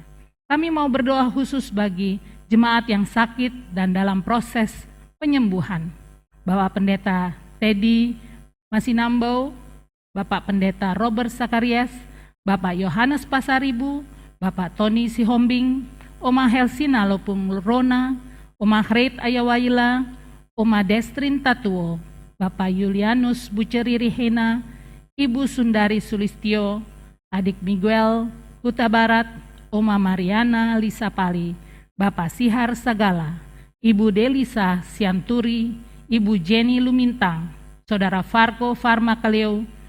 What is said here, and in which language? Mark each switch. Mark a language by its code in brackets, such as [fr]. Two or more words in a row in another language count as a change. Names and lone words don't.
[id] Kami mau berdoa khusus bagi jemaat yang sakit dan dalam proses penyembuhan. Bapak Pendeta Teddy Masinambo, Bapak Pendeta Robert Sakarias, Bapak Yohanes Pasaribu, Bapak Tony Sihombing, Oma Helsina Lopung Rona, Oma Hret Ayawaila, Oma Destrin Tatuo, Bapak Julianus Buceri Rihena, Ibu Sundari Sulistio, Adik Miguel Huta Barat, Oma Mariana Lisa Pali, Bapak Sihar Sagala, Ibu Delisa Sianturi, Ibu Jenny Lumintang, Saudara Farko Farmakaleo,